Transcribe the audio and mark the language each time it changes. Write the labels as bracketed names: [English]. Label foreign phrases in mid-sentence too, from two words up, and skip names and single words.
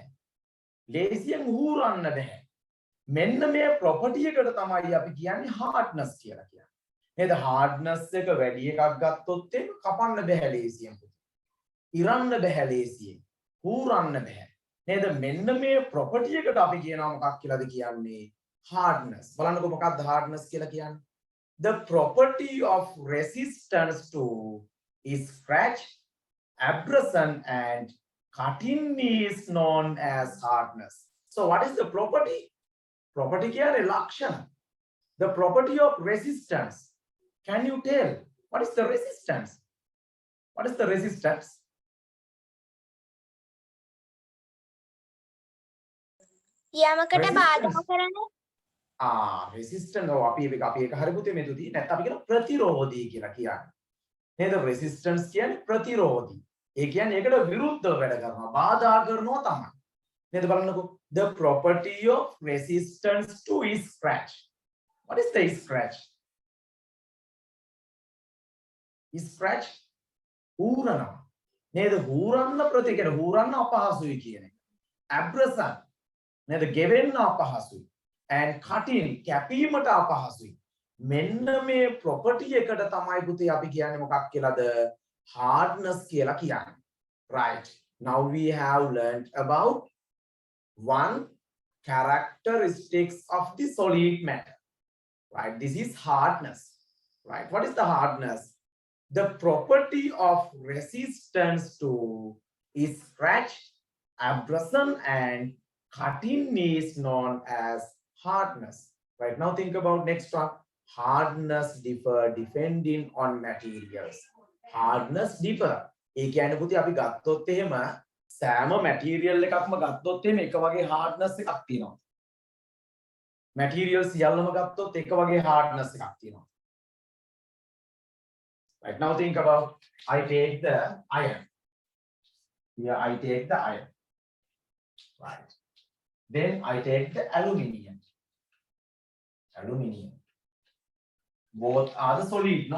[Sinhala] ලේසියෙන් හූරන්න බෑ. මෙන්න මේ property එකට තමයි අපි කියන්නේ hardness කියලා කියන්නේ. නේද hardness එක වැඩි එකක් ගත්තොත් ඒක කපන්න බෑ ලේසියෙන් පුතේ. ඉරන්න බෑ ලේසියෙන්. හූරන්න බෑ. නේද මෙන්න මේ property එකට අපි කියනවා මොකක් කියලාද කියන්නේ hardness. බලන්නකෝ මොකක්ද hardness කියලා කියන්නේ? [English] The property of resistance to scratch, abrasion and cutting is known as hardness. So what is the property? [Sinhala] Property කියන්නේ ලක්ෂණ. [English] The property of resistance. Can you tell what is the resistance? What is the resistance? [Sinhala] යමකට බාධා කරන resistance අපි එක හරි පුතේ මෙතනදී නැත්නම් අපි කියන ප්‍රතිරෝධී කියලා කියන්නේ. නේද resistance කියන්නේ ප්‍රතිරෝධී. ඒ කියන්නේ ඒකට විරුද්ධව වැඩ කරනවා, බාධා කරනවා තමයි. නේද බලන්නකෝ [English] the property of resistance to scratch. [Sinhala] What is the scratch? Scratch හූරනවා. නේද හූරන්න ප්‍රතික්‍රියා හූරන්න අපහසුයි කියන එක. abrasion නේද ගෙවෙන්න අපහසුයි. [English] and cutting [Sinhala] කැපීමට අපහසුයි. මෙන්න මේ property එකට තමයි පුතේ අපි කියන්නේ මොකක් කියලාද? hardness කියලා කියන්නේ. [English] Right. Now we have learned about one characteristics of the solid matter. Right. This is hardness. Right. What is the hardness? The property of resistance to scratch, abrasion and cutting is known as hardness. Right now think about next one. Hardness differ depending on materials. Hardness differ. [Sinhala] ඒ කියන්නේ පුතේ අපි ගත්තොත් එහෙම සෑම material එකක්ම ගත්තොත් එහෙම එක වගේ hardness එකක් තියෙනවා. materials සියල්ලම ගත්තොත් එක වගේ hardness එකක් තියෙනවා. [English] Right now think about I take the iron. Here I take the iron. Right. Then I take the aluminium. Aluminium. Both are the solid, no?